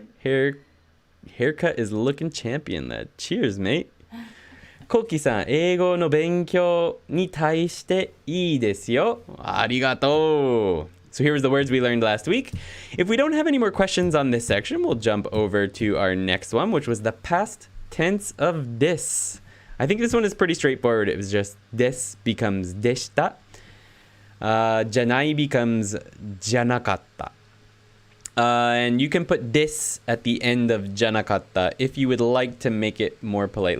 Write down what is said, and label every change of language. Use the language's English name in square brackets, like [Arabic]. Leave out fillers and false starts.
[English] Haircut is looking champion, lad. Cheers, mate. [Japanese] Koki san, 英語の勉強に対していいですよ。ありがとう. [English] So here's the words we learned last week. If we don't have any more questions on this section, we'll jump over to our next one, which was the past tense of this. I think this one is pretty straightforward. It was just this becomes deshita. Jyanai becomes janakatta. And you can put this at the end of janakatta if you would like to make it more polite.